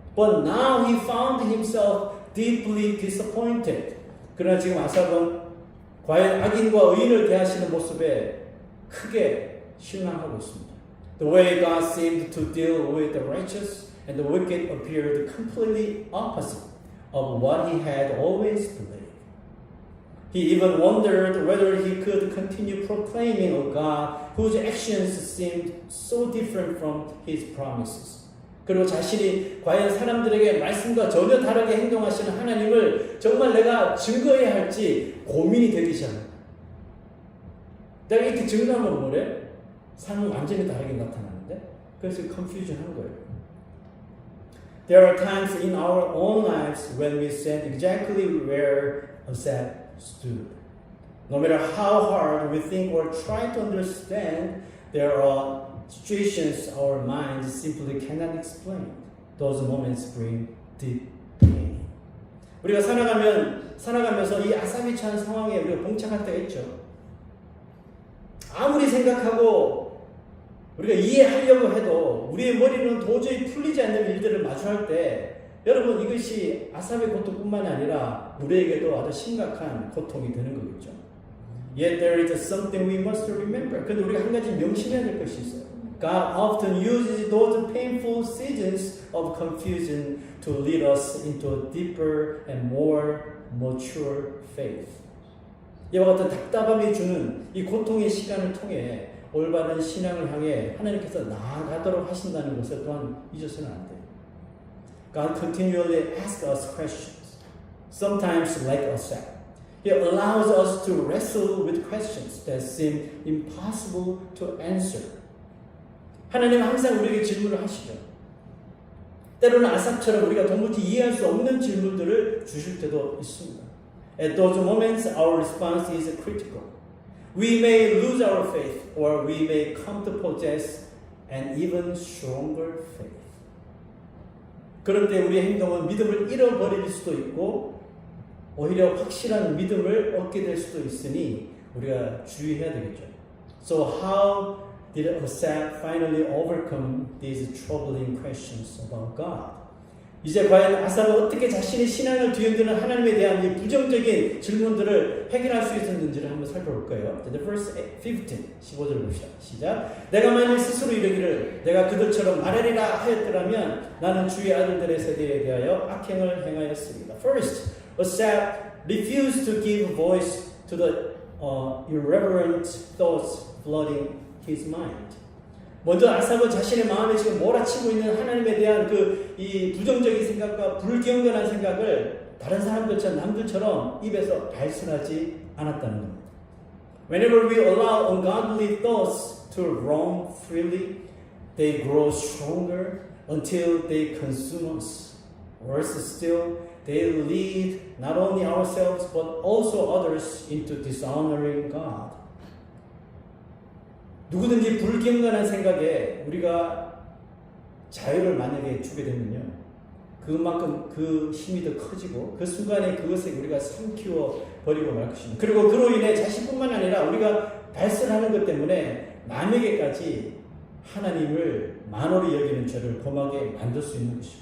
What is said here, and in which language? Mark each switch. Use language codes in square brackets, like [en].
[en] But now he found himself deeply disappointed. [ko] 그러나 지금 아삽은 과연 악인과 의인을 대하시는 모습에 크게 실망하고 있습니다. [en] The way God seemed to deal with the righteous and the wicked appeared completely opposite of what he had always believed. He even wondered whether he could continue proclaiming a God whose actions seemed so different from his promises. [ko] 그리고 자신이 과연 사람들에게 말씀과 전혀 다르게 행동하시는 하나님을 정말 내가 증거해야 할지 고민이 되기 시작합니다. 내가 이렇게 증거하면 뭐래? 삶은 완전히 다르게 나타나는데? 그래서 confusion 한 거예요. [en] There are times in our own lives when we stand exactly where Asaph stood. No matter how hard we think or try to understand, there are situations our minds simply cannot explain. Those moments bring deep pain. [ko] 우리가 살아가면서 이 아삽이 처한 상황에 우리가 봉착할 때가 있죠. 아무리 생각하고 우리가 이해하려고 해도 우리의 머리는 도저히 풀리지 않는 일들을 마주할 때 여러분 이것이 아삽의 고통뿐만이 아니라 우리에게도 아주 심각한 고통이 되는 거겠죠. [en] Yet there is something we must remember. [ko] 그런데 우리가 한 가지 명심해야 될 것이 있어요. [en] God often uses those painful seasons of confusion to lead us into a deeper and more mature faith. [ko] 이와 같은 답답함이 주는 이 고통의 시간을 통해 올바른 신앙을 향해 하나님께서 나아가도록 하신다는 것을 또한 잊어서는 안 돼요. [en] God continually asks us questions, sometimes like Asaph. He allows us to wrestle with questions that seem impossible to answer. [ko] 하나님은 항상 우리에게 질문을 하시죠. 때로는 아삽처럼 우리가 도무지 이해할 수 없는 질문들을 주실 때도 있습니다. [en] At those moments, our response is critical. We may lose our faith, or we may come to possess an even stronger faith. [ko] 그런데 우리의 행동은 믿음을 잃어버릴 수도 있고 오히려 확실한 믿음을 얻게 될 수도 있으니 우리가 주의해야 되겠죠. [en] So how did Asaph finally overcome these troubling questions about God? [ko] 이제 과연 아삽은 어떻게 자신의 신앙을 뒤흔드는 하나님에 대한 이 부정적인 질문들을 해결할 수 있었는지를 한번 살펴볼 거예요. [en] The verse [ko] 15절 봅시다. 시작. 내가 만일 스스로 이르기를 내가 그들처럼 말하리라 하였더라면 나는 주의 아들들의 세대에 대하여 악행을 행하였습니다. [en] First, Asaph refused to give voice to the irreverent thoughts flooding his mind. [ko] 먼저 아삽은 자신의 마음에 지금 몰아치고 있는 하나님에 대한 이 부정적인 생각과 불경건한 생각을 다른 사람들처럼 남들처럼 입에서 발설하지 않았다는 겁니다. [en] Whenever we allow ungodly thoughts to roam freely, they grow stronger until they consume us. Worse still, they lead not only ourselves but also others into dishonoring God. [ko] 누구든지 불경건한 생각에 우리가 자유를 만약에 주게 되면요, 그만큼 그 힘이 더 커지고 그 순간에 그것을 우리가 삼키워 버리고 말 것입니다. 그리고 그로 인해 자신뿐만 아니라 우리가 발설하는 것 때문에 남에게까지 하나님을 만홀히 여기는 죄를 범하게 만들 수 있는 것이죠.